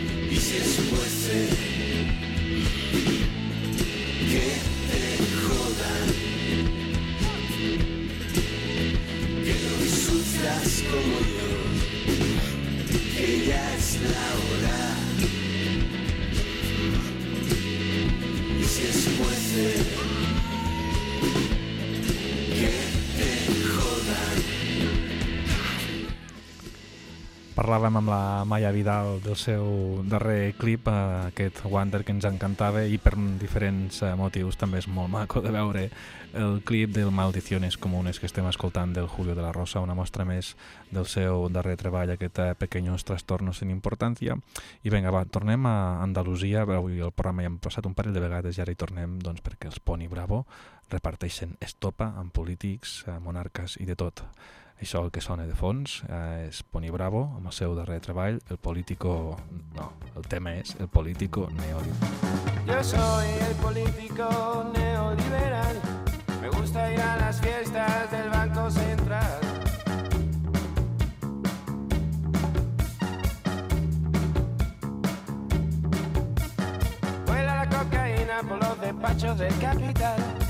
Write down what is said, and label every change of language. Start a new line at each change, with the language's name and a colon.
Spanish: Y si es fuerte, como yo, que ya es la hora. Y si es fuerte, que te joda.
Catalan: Parlàvem amb la Maya Vidal del seu darrer clip, aquest Wonder, que ens encantava, i per diferents motius també és molt maco de veure el clip del Maldiciones Comunes que estem escoltant, del Julio de la Rosa, una mostra més del seu darrer treball, aquest Pequeños Trastornos sin Importancia. I vinga, va, tornem a Andalusia, avui el programa ja hem passat un parell de vegades i ara hi tornem, doncs, perquè els Pony Bravo reparteixen estopa amb polítics, monarques i de tot. Això el que sona de fons és Pony Bravo amb el seu darrer treball, El Político... No, el tema és El Político Neoliberal.
Spanish: Yo soy el político neoliberal. Me gusta ir a las fiestas del Banco Central. Vuela la cocaína por los despachos del capital.